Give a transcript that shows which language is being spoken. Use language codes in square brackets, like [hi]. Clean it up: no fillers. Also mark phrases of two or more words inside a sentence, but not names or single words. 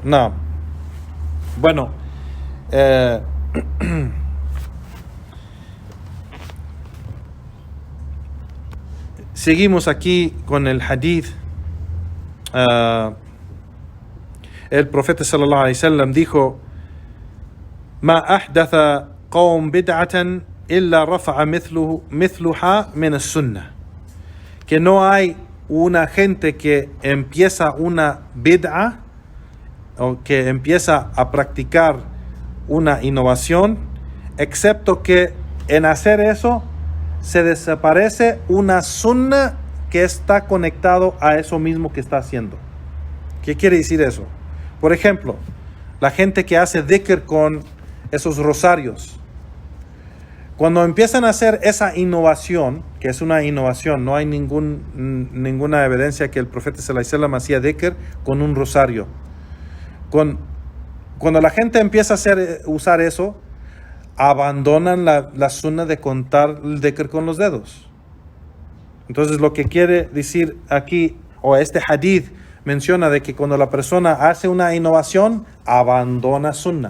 [es] No. Bueno, seguimos aquí con el hadith. El profeta [ar] صلى الله عليه وسلم dijo: "ما أحدث قوم بدعة إلا رفع مثلها من السنة", [es] que no hay una gente que empieza una bid'a o que empieza a practicar una innovación, excepto que en hacer eso se desaparece una sunna que está conectado a eso mismo que está haciendo. ¿Qué quiere decir eso? Por ejemplo, la gente que hace dhikr con esos rosarios. Cuando empiezan a hacer esa innovación, que es una innovación, no hay ninguna evidencia que el profeta [ar] صلى الله عليه وسلم [es] hacía dhikr con un rosario. Cuando la gente empieza a usar eso, abandonan la sunna de contar el dhikr con los dedos. Entonces, lo que quiere decir aquí, o este hadith menciona, de que cuando la persona hace una innovación, abandona sunna.